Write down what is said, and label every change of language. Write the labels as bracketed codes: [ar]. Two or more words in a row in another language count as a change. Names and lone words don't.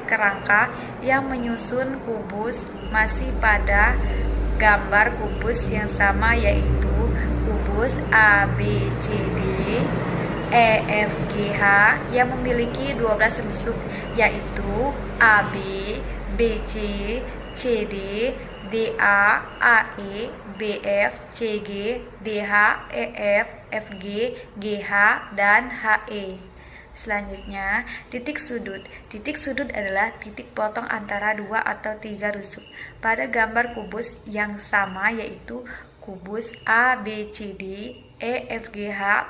[id] kerangka yang menyusun kubus masih pada gambar kubus yang sama, yaitu kubus A, B, C, D, E, F, G, H yang memiliki 12 rusuk, yaitu A, B, B, C, C, D, DA, AE, BF, CG, DH, EF, FG, GH, dan HE. Selanjutnya, titik sudut. Titik sudut adalah titik potong antara dua atau tiga rusuk pada gambar kubus yang sama, yaitu kubus ABCD EFGH.